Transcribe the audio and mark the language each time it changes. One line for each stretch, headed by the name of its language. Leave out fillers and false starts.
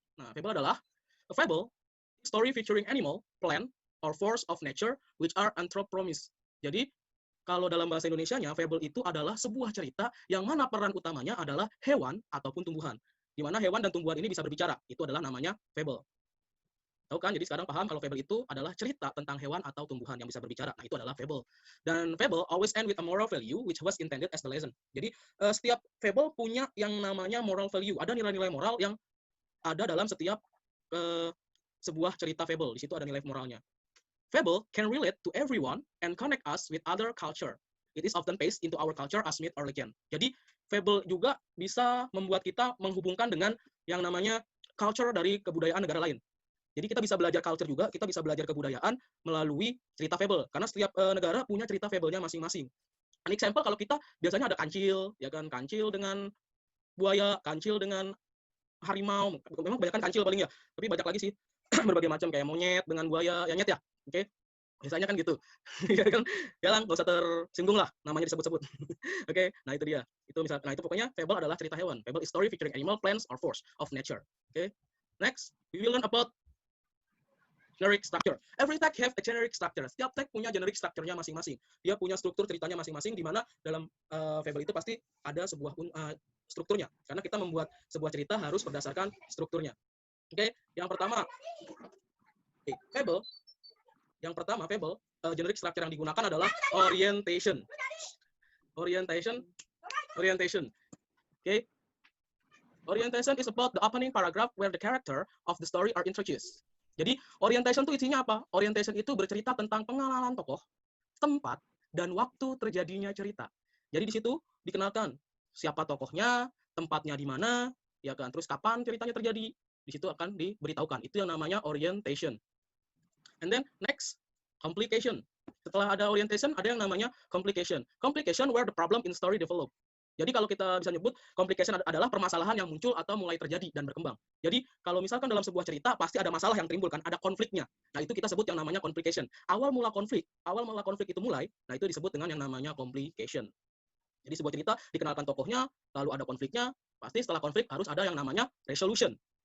English: Nah, fable adalah a fable, story featuring animal, plant, or force of nature which are anthropomorphic.
Indonesian: Jadi, kalau dalam bahasa Indonesianya, fable itu adalah sebuah cerita yang mana peran utamanya adalah hewan ataupun tumbuhan. Di mana hewan dan tumbuhan ini bisa berbicara. Itu adalah namanya fable. Tahu kan? Jadi sekarang paham kalau fable itu adalah cerita tentang hewan atau tumbuhan yang bisa berbicara. Nah, itu adalah fable.
English: Dan fable always end with a moral value which was intended as the lesson.
Indonesian: Jadi setiap fable punya yang namanya moral value. Ada nilai-nilai moral yang ada dalam setiap sebuah cerita fable. Di situ ada nilai moralnya.
English: Fable can relate to everyone and connect us with other culture. It is often based into our culture as myth or legend.
Indonesian: Jadi fable juga bisa membuat kita menghubungkan dengan yang namanya culture dari kebudayaan negara lain. Jadi kita bisa belajar culture juga, kita bisa belajar kebudayaan melalui cerita fable. Karena setiap negara punya cerita fable-nya masing-masing. An example kalau kita biasanya ada kancil, ya kan, kancil dengan buaya, kancil dengan harimau. Memang kebanyakan kancil paling ya, tapi banyak lagi sih berbagai macam kayak monyet dengan buaya, ya nyet ya. Oke. Biasanya kan gitu. Ya kan? Jangan nggak usah tersinggung lah namanya disebut-sebut. Oke, nah itu dia. Nah itu pokoknya fable adalah cerita hewan.
English: Fable is story featuring animal, plants, or force of nature. Oke. Next, we will learn about Generic structure. Every tag have a generic structure.
Indonesian: Setiap tag punya generic structure-nya masing-masing. Dia punya struktur ceritanya masing-masing, di mana dalam fable itu pasti ada sebuah strukturnya. Karena kita membuat sebuah cerita harus berdasarkan strukturnya. Oke, yang pertama, fable. Yang pertama, fable, generic structure yang digunakan adalah orientation.
English: Orientation. Okay. Orientation is about the opening paragraph where the character of the story are introduced.
Indonesian: Jadi, orientation itu isinya apa? Orientation itu bercerita tentang pengenalan tokoh, tempat, dan waktu terjadinya cerita. Jadi di situ dikenalkan siapa tokohnya, tempatnya di mana, ya kan? Terus kapan ceritanya terjadi? Di situ akan diberitahukan. Itu yang namanya orientation. And then next, complication. Setelah ada orientation, ada yang namanya complication.
English: Complication where the problem in story develop.
Indonesian: Jadi kalau kita bisa nyebut, complication adalah permasalahan yang muncul atau mulai terjadi dan berkembang. Jadi kalau misalkan dalam sebuah cerita, pasti ada masalah yang timbul kan, ada konfliknya. Nah itu kita sebut yang namanya complication. Awal mula konflik itu mulai, nah itu disebut dengan yang namanya complication. Jadi sebuah cerita dikenalkan tokohnya, lalu ada konfliknya, pasti setelah konflik harus ada yang namanya resolution.